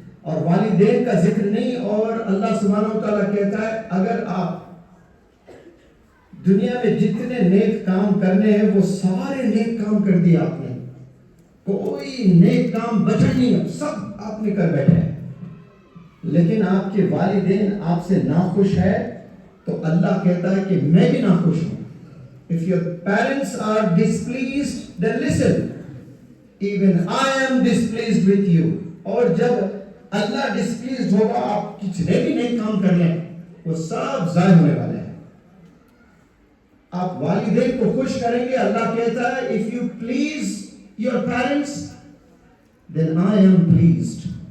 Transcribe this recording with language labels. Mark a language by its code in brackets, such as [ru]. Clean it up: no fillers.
[ur] اور والدین کا ذکر نہیں، اور اللہ سبحانہ و تعالیٰ کہتا ہے اگر آپ دنیا میں جتنے نیک کام کرنے ہیں وہ سارے نیک کام کر دیا آپ نے، کوئی نیک کام بچا نہیں ہے، سب آپ نے کر بیٹھے ہیں، لیکن آپ کے والدین آپ سے ناخوش ہے تو اللہ کہتا ہے کہ میں بھی ناخوش ہوں. [en] If your parents are displeased, then listen. Even I am displeased with you. [ur] اور جب اللہ ڈسپلیزڈ ہوگا، آپ کتنے بھی نیک کام کر لیں وہ سب ضائع ہونے والے ہیں. آپ والدین کو خوش کریں گے، اللہ کہتا ہے [en] if you please your parents, then I am pleased.